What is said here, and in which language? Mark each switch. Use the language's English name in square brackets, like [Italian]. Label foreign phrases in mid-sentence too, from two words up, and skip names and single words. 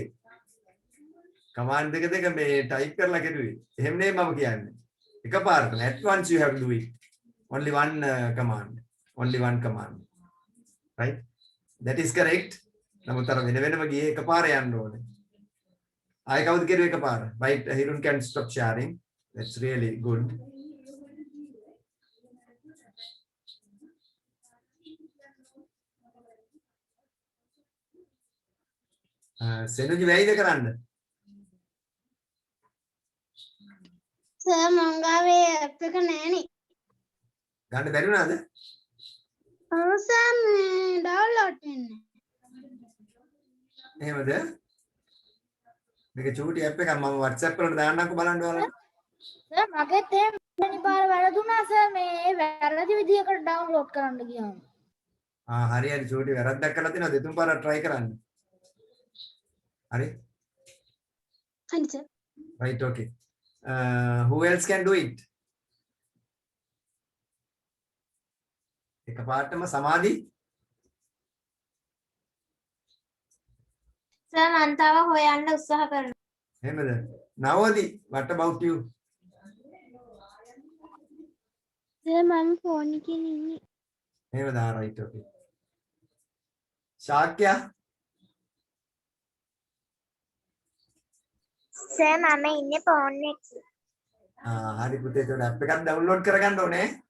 [Sinhala] කමාන්ඩ් දෙක මේ ටයිප් කරලා කෙරුවේ. එහෙම නෙමෙයි මම කියන්නේ. එකපාරටම [English] at once you have to do it. Only one command. Only one command. Right? That is correct. [Sinhala] නමුත් අර වෙනම ගියේ එකපාර යන්න ඕනේ. ආයෙ කවුද කෙරුවේ එකපාර? [English] Right, Hirun can stop sharing. That's really good. [Sinhala] සෙනුජි වෙයිද කරන්න? සර් මං ගාවේ ඇප් එක නෑනේ. ගන්න බැරි වුණාද? ඔව් සර් මේ ඩවුන්ලෝඩ් වෙන්නේ. එහෙමද? මේක චූටි ඇප් එකක් මම WhatsApp වලට දාන්නම්කෝ බලන්න ඔයාලා. සර් මගෙත් එහෙම වෙනි පාර වැරදුනා සර් මේ වැරදි විදිහකට ඩවුන්ලෝඩ් කරන්න ගියාම. හරි චූටි වැරද්දක් කරලා තියෙනවා දෙතුන් පාරක් try කරන්න. [English] Are Answer. right? Okay. Who else can do it? [Sinhala] එකපාරටම සමාධි. සර් මං තව හොයන්න උත්සාහ කරනවා. එහෙමද? නවෝදි, [English] what about you? [Sinhala] සර් මම ෆෝන් එකේ ඉන්නේ. එහෙමද? [English] right, okay. [Sinhala] ශාක්‍ය. සර් මම ඉන්නේ ෆෝන් එකේ. හරි පුතේ ඒක app එකක් download කරගන්න ඕනේ.